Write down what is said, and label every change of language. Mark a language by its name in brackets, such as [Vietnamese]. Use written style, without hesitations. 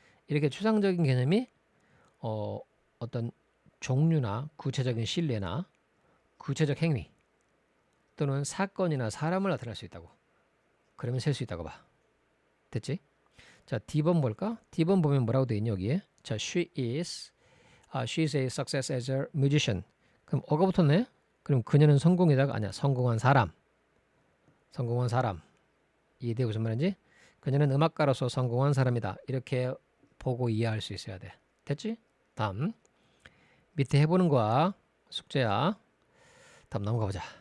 [Korean] 이렇게 추상적인 개념이 어떤 종류나 구체적인 신뢰나 구체적 행위 또는 사건이나 사람을 나타낼 수 있다고. 그러면 셀 수 있다고 봐. 됐지? 자, D번 볼까? D번 보면 뭐라고 돼 있니 여기에? [English] 자, she is a success as a musician. [Korean] 그럼 어가 붙었네? 그럼 그녀는 성공이다가 아니야. 성공한 사람. 이해돼? 무슨 말인지? 그녀는 음악가로서 성공한 사람이다. 이렇게 보고 이해할 수 있어야 돼. 됐지? 다음. 밑에 해보는 거야. 숙제야. 다음 넘어가 보자.